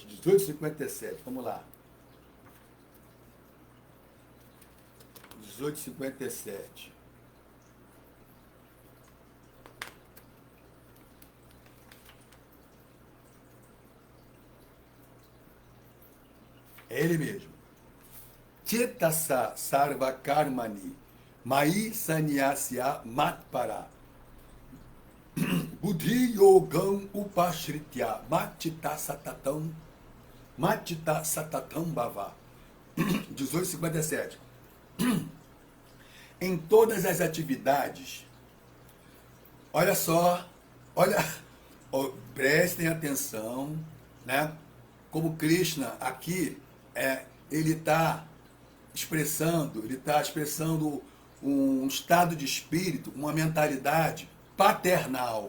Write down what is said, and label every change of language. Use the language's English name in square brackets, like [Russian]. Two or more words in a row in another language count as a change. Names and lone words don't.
[Portuguese] 18, 57, vamos lá. 18, 57. É ele mesmo. [Sanskrit] चेतसा सर्व कर्माणि मै संन्यस्य मत्पर बुद्धि योगम् उपाश्रित्य मतित सततं भव. [Portuguese] 18:57. Em todas as atividades, olha só, olha, prestem atenção, né? Como Krishna aqui ele está expressando um estado de espírito, uma mentalidade paternal.